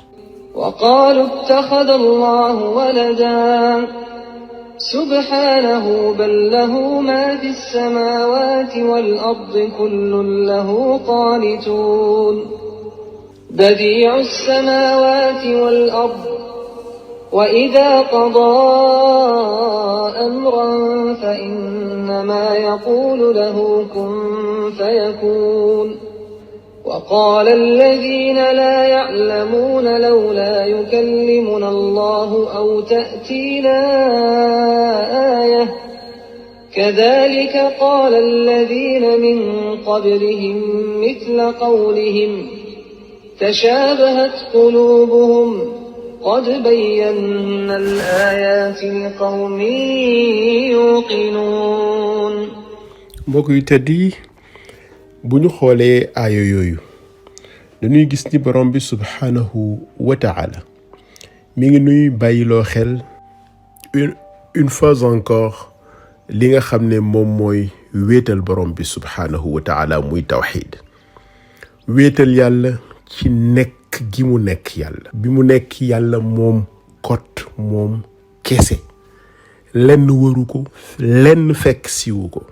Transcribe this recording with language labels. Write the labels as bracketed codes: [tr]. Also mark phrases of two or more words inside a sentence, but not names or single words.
[ar] وقالوا اتخذ الله ولدا سبحانه بل له ما في السماوات والأرض كل له قانتون بديع السماوات والأرض وإذا قضى أمرا فإنما يقول له كن فيكون. وقال الذين لا يعلمون لولا يكلمنا الله أو تأتينا آية كذلك قال الذين من قبلهم مثل قولهم تشابهت قلوبهم قد بينا الآيات لقوم يوقنون. [wo] mbokk yu tedd yi, bu ñu xoolee aaya yooyu dañuy gis ni borom bi [ar] سبحانه وتعالى [wo] mi ngi nuy bàyyiloo xel [fr] une fois encore [wo] li nga xam ne moom mooy wéetal borom bi [ar] سبحانه وتعالى, [wo] muy tawxiid. wéetal yàlla ci nekk gi mu nekk yàlla, bi mu nekk yàlla moom kot, moom kese, lenn waru ko, lenn fekk siwu ko.